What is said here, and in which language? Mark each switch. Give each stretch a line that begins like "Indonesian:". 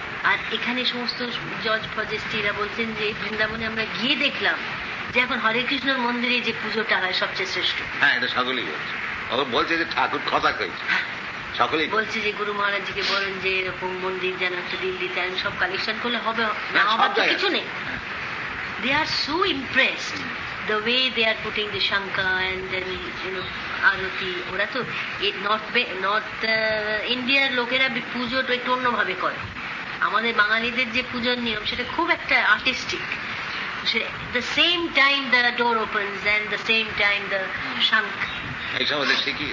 Bangla: আর এখানে সমস্ত জজ ফজেস্টিরা বলছেন যে বৃন্দাবনে আমরা গিয়ে দেখলাম যে এখন হরে কৃষ্ণর মন্দিরে যে পুজোটা হয় সবচেয়ে শ্রেষ্ঠ। হ্যাঁ, এটা সকলেই বলছে। ও বলছে যে ঠাকুর কথা কইছে, সকলেই বলছে যে গুরু মহারাজজিকে বলেন যে এরকম মন্দির যেন একটা দিল্লিতে আমি সব কালেকশন করলে হবে না, হবার তো কিছু নেই।
English: They are so impressed the way they are putting the shankha and then aarti.
Bangla: ওরা তো নর্থ ইন্ডিয়ার লোকেরা পুজোটা একটু অন্যভাবে করে। আমাদের বাঙালিদের যে পুজোর নিয়ম সেটা খুব একটা artistic.
English: The same time the door opens and the same time the shank।
Bangla: এইসব ওদের শিখি।